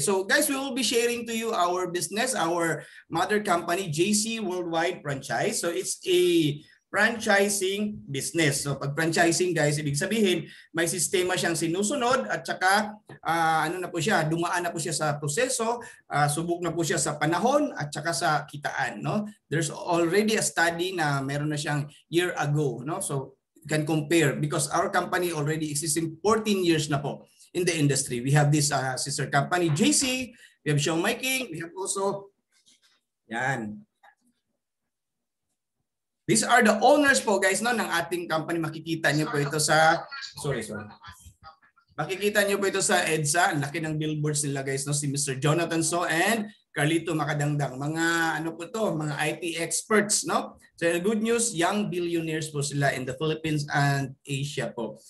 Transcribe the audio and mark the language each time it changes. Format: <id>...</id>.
<en>So guys, we will be sharing to you our business, our mother company, JC Worldwide Franchise. So it's a franchising business.</en> <tl>So pag franchising guys, ibig sabihin may sistema siyang sinusunod at saka na po siya, dumaan na po siya sa proseso, subok na po siya sa panahon at saka sa kitaan, no?</tl> <en>There's already a study</en> <tl>na meron na siyang</tl> <en>year ago, no? So you can compare because our company already existing 14 years na po in the industry. We have this sister company JC, we have Showmaking, we have also yan. These are the owners po guys, no,</en> <tl>ng ating</tl> <en>company.</en> <tl>Makikita niyo po ito sa makikita niyo po ito sa EDSA. Ang laki ng billboards nila guys, no, si Mr. Jonathan So and Carlito Makadangdang. Mga po to, mga IT experts, no?</tl> <en>So good news, young billionaires po sila in the Philippines and Asia po.</en>